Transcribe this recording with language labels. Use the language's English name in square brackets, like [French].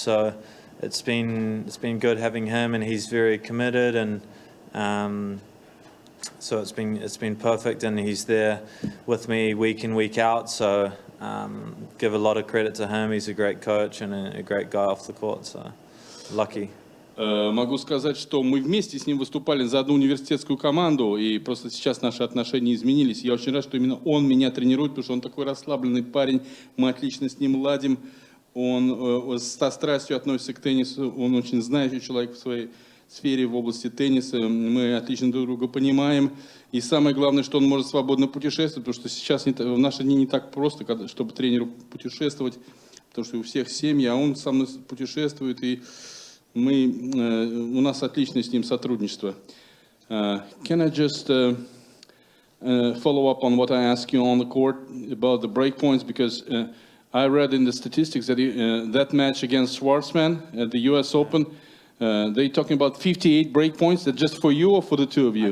[English] So it's been good having him, and he's very committed, and so it's been perfect, and he's there with me week in, week out. So give a lot of credit to him. He's a great coach and a great guy off the court. So lucky. [Russian] Могу сказать, что мы вместе с ним выступали за одну университетскую команду, и просто сейчас наши отношения изменились. Я очень рад, что именно он меня тренирует, потому что он такой расслабленный парень, мы отлично с ним ладим, он со страстью относится к теннису, он очень знающий человек в своей сфере в области тенниса, мы отлично друг друга понимаем, и самое главное, что он может свободно путешествовать, потому что сейчас в наши дни не так просто, чтобы тренеру путешествовать, потому что у всех семьи, а он со мной путешествует, и у нас отличное с ним сотрудничество. [English] Can I just follow up on what I asked you on the court about the break points? Because I read in the statistics that that match against Schwartzman at the U.S. Open, they're talking about 58 break points. That just for you or for the two of you?